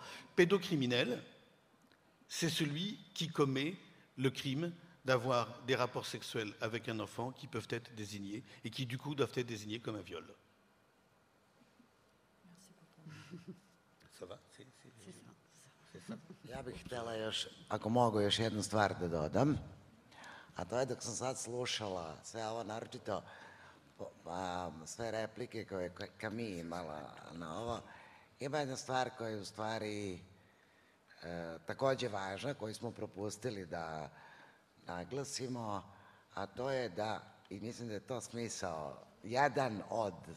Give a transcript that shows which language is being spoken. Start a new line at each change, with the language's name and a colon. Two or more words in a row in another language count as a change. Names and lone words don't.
French: Pédocriminel, c'est celui qui commet le crime d'avoir des rapports sexuels avec un enfant qui peuvent être désignés et qui du coup doivent être désignés comme un viol. Ça va? C'est ça.
Serbian: Ja bih htjela još, ako mogu, još jednu stvar da dodam, a to je dok sam sad slušala sve ovo, naročito sve replike koje je Camille imala na ovo, ima jedna stvar koja je u stvari takođe važna, koju smo propustili da naglasimo, a to je da, i mislim da je to smisao, jedan od